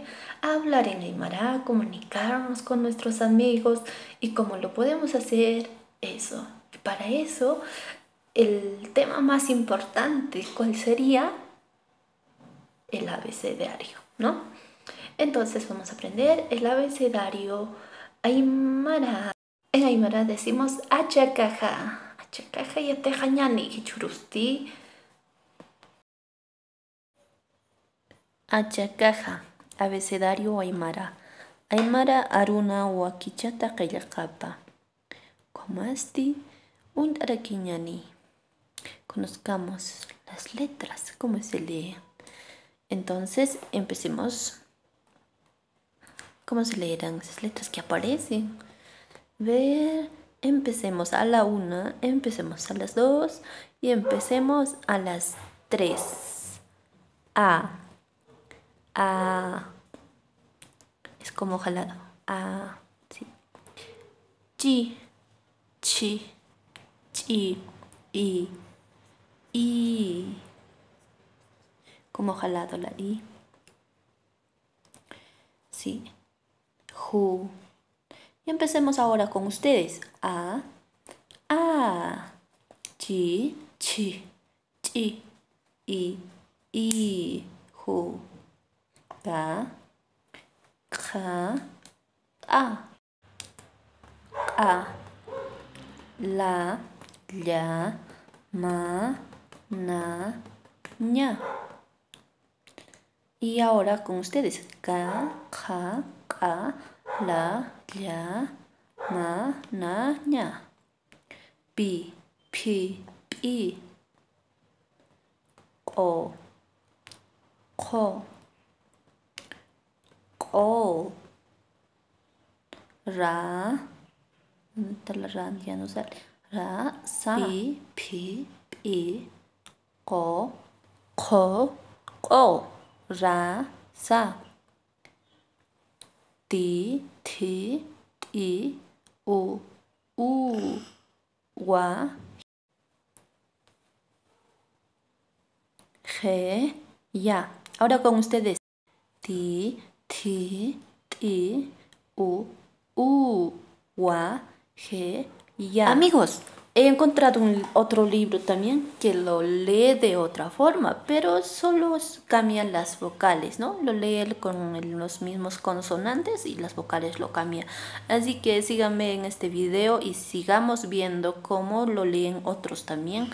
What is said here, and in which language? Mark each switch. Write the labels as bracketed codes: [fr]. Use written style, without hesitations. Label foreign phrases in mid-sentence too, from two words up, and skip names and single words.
[es] A hablar en aymara, comunicarnos con nuestros amigos y cómo lo podemos hacer eso. Y para eso, el tema más importante, ¿cuál sería? El abecedario, ¿no? Entonces vamos a aprender el abecedario aymara. En aymara decimos achacaja. [ay] Achacaja yatejañani hichurusti. [es] Achacaja. Abecedario aymara. [ay] Aymara aruna wakichata qillqapa. Comasti un araquiñani. [es] Conozcamos las letras, cómo se lee. Entonces empecemos. ¿Cómo se leerán esas letras que aparecen? Ver, empecemos a la 1, empecemos a las 2 y empecemos a las 3. A. Es como jalado. A. Sí. Chi. Chi. Chi. I. Como jalado la I. Sí. Ju. Y empecemos ahora con ustedes. A. Chi. Chi. Chi. I. Ju. Ga. Kha. A. La. Ya. Ma. Na. Ña. Y ahora con ustedes. Ka. Kha. Ka. La. Ya. Ma. Na. Ña. Pi. Pi. Pi. Ko. Ko. Ko. Ra. ¿Dónde está la ra? Ya no sale. Ra. Sa. Pi. Pi. Pi. Ko. Ko. Ko. Ra. Sa. Ti. Ti. Ti. U. Wa. Je. Ya. Ahora con ustedes. Ti. Ti. Ti. U. Wa. Je. Ya. Amigos, he encontrado otro libro también que lo lee de otra forma, pero solo cambian las vocales, ¿no? Lo lee con los mismos consonantes y las vocales lo cambia. Así que síganme en este video y sigamos viendo cómo lo leen otros también.